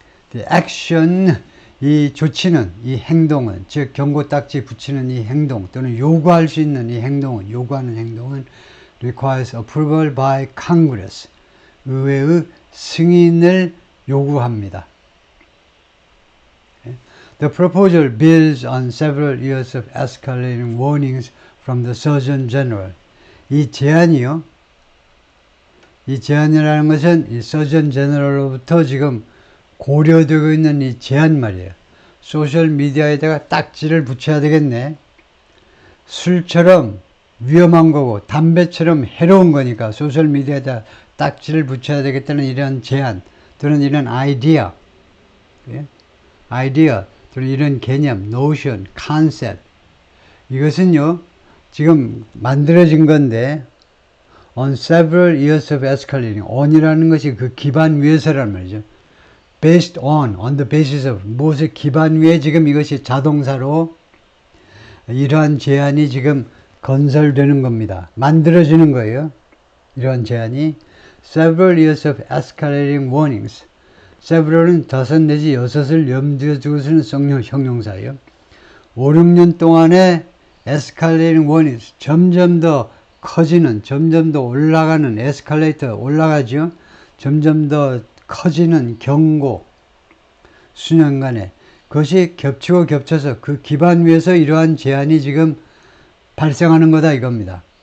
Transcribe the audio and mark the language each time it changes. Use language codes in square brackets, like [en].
[en] The action, [ko] 이 조치는, 이 행동은, 즉 경고 딱지 붙이는 이 행동 또는 요구할 수 있는 이 행동은, 요구하는 행동은 [en] requires approval by Congress, [ko] 의회의 승인을 요구합니다. [en] The proposal builds on several years of escalating warnings from the Surgeon General. [ko] 이 제안이요. 이 제안이라는 것은 이 Surgeon General로부터 지금 고려되고 있는 이 제안 말이에요. 소셜 미디어에다가 딱지를 붙여야 되겠네. 술처럼 위험한 거고 담배처럼 해로운 거니까 소셜 미디어에다 딱지를 붙여야 되겠다는 이런 제안 또는 이런 아이디어, 예? 아이디어 또는 이런 개념, 노션, 컨셉, 이것은요 지금 만들어진 건데 [en] on several years of escalating, [ko] on이라는 것이 그 기반 위에서란 말이죠. [en] based on the basis of, [ko] 무엇의 기반 위에 지금 이것이 자동사로 이러한 제안이 지금 건설되는 겁니다. 만들어지는 거예요. 이러한 제안이 [en] several years of escalating warnings. [ko] several은 5 내지 6을 염두에 두고 쓰는 형용사예요. 5, 6년 동안의 [en] escalating warnings, [ko] 점점 더 커지는, 점점 더 올라가는, 에스컬레이터 올라가죠. 점점 더 커지는 경고, 수년간에 그것이 겹치고 겹쳐서 그 기반 위에서 이러한 제안이 지금 발생하는 거다 이겁니다.